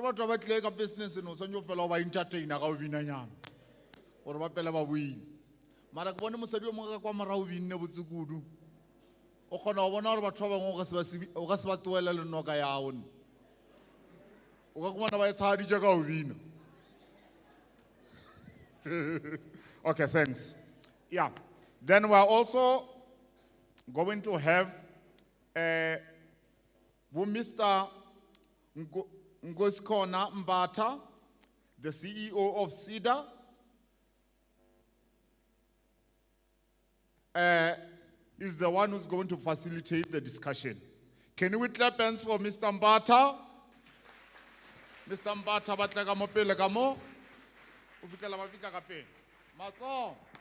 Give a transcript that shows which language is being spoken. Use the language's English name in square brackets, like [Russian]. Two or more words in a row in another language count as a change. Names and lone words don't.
[Northern Sotho] re batho ba tlile ka business no tshwanetse fela o ba entertaina ka o binanyana gore ba pele ba boile mara ke bone mosadi o mongwe ka kwa morao binne botse kudu o kgona go bona gore batho ba bangwe o ka se ba tloele le noka yao o ka kumana ba e thaditše ka o bina. [English] Okay, thanks. Yeah. Then we are also going to have Mr. Ngoskona Mbata, the CEO of SIDA. Is the one who's going to facilitate the discussion. Can we clap hands for Mr. Mbata? Mr. Mbata, [Northern Sotho] batla mo pele ka mo. O fitela ba fika ka pele. Matso.